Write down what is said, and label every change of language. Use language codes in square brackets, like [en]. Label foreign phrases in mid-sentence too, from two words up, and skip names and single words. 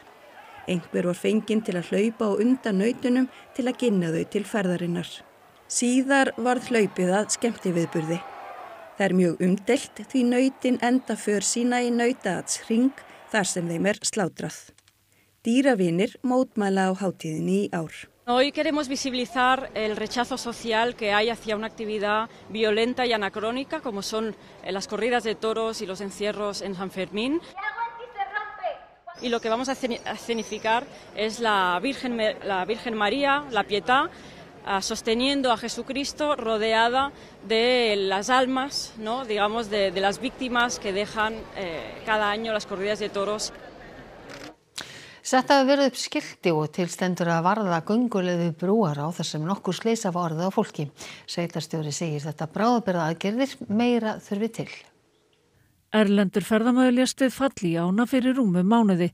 [is] Einhver var fenginn til að hlaupa á undan nautunum til að ginna þau til ferðarinnar. Síðar varð hlaupið að skemmtiviðburði. Það mjög umdeilt því nautin enda för sína í nautahring þar sem þeim slátrað. Dýravinir mótmæla á hátíðinni í ár. [es] Hoy queremos visibilizar el rechazo social que hay hacia una actividad violenta y anacrónica como son las corridas de toros y los encierros en San Fermín. Y lo que vamos a escenificar es la Virgen María, la Pietà, sosteniendo a Jesucristo rodeada de las almas, ¿no? Digamos, de las víctimas que dejan cada año las corridas de toros. [is] Sett hafi verið upp skilti og til stendur að varða gönguleiði brúar á þar sem nokkur slys hafa orðið á fólki. Sveitarstjóri segir þetta bráðabirgðaaðgerðir meira þurfi til. Erlendur ferðamaður lést við fall í ána fyrir rúmum mánuði.